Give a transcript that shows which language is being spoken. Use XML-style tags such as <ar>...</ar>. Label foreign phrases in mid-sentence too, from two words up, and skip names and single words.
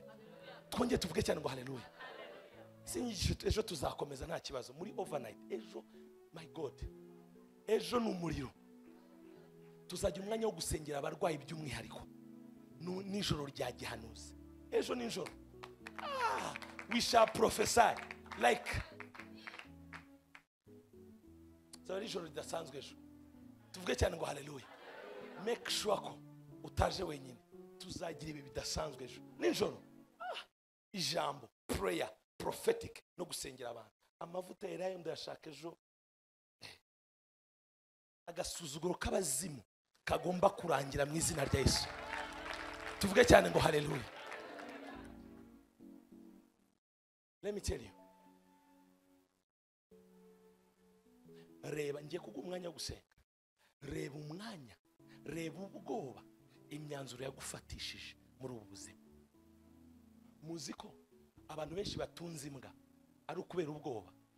<rw>Twongeye tuvuge cyane ngo haleluya. Sinyigisho ejo tuzakomeza nta kibazo muri overnight.</rw> <en>Ejo my God.</en> <rw>Ejo n'umuriro. Tuzajya umwanya wo gusengera abarwayi by'umwihariko. Nijoro rya gihanuzi. Ejo nijoro.</rw> <en>We shall prophesy like.</en> <rw>So nijoro ridasanzwe ejo. Tuvuge cyane ngo haleluya.</rw> <en>Make sure</en> <rw>ko utaje wenyine. Tuzagira ibi bidasanzwe ejo. Nijoro. Ijambo,</rw> <en>prayer, prophetic</en> <rw>no gusengera abantu. Amavuta yerayo ndashaka ejo. Agasuzuguro k'abazimu kagomba kurangira mu izina rya Yesu. Tuvuge cyane ngo haleluya.</rw> <en>Let me tell you.</en> <rw>Reba ngiye kuguha umwanya wo gusenga. Reba umwanya, reba ubwoba imyanzuro yagufatishije muri ubu buzima. Muzi ko abantu benshi batunze imbwa ari ukubera ubwoba.</rw>